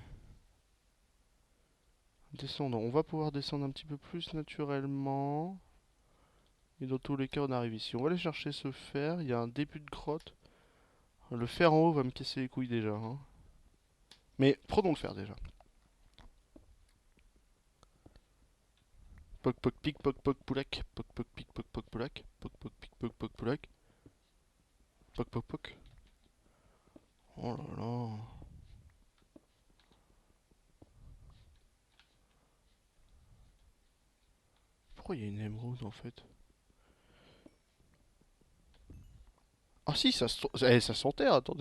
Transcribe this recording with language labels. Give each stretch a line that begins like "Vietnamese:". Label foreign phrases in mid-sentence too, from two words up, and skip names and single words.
French: Descendons. On va pouvoir descendre un petit peu plus naturellement. Et dans tous les cas, on arrive ici. On va aller chercher ce fer. Il y a un début de grotte. Le fer en haut va me casser les couilles déjà, hein. Mais prenons le fer déjà. Poc poc pic poc poc poulac. Poc poc pic poc poc poulac. Poc poc pic poc poc poulac. Poc poc poc. Oh là là. Pourquoi il y a une émeraude en fait? Ah si, ça s'enterre, attendez.